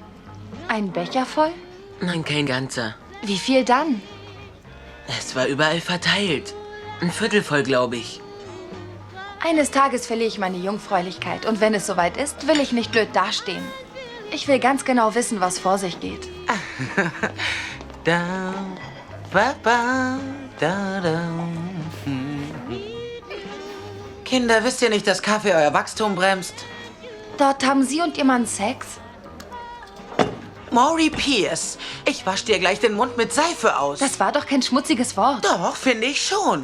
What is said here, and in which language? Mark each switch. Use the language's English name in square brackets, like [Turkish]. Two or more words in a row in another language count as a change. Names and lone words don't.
[German] Ein Becher voll? Nein, kein ganzer. Wie viel dann? Es war überall verteilt. Ein Viertel voll, glaube ich. Eines Tages verliere ich meine Jungfräulichkeit. Und wenn es soweit ist, will ich nicht blöd dastehen. Ich will ganz genau wissen, was vor sich geht. Da, ba, ba, da, da. Kinder, wisst ihr nicht, dass Kaffee euer Wachstum bremst? Dort haben Sie und Ihr Mann Sex? Maury Pierce, ich wasch dir gleich den Mund mit Seife aus. Das war doch kein schmutziges Wort. Doch, finde ich schon.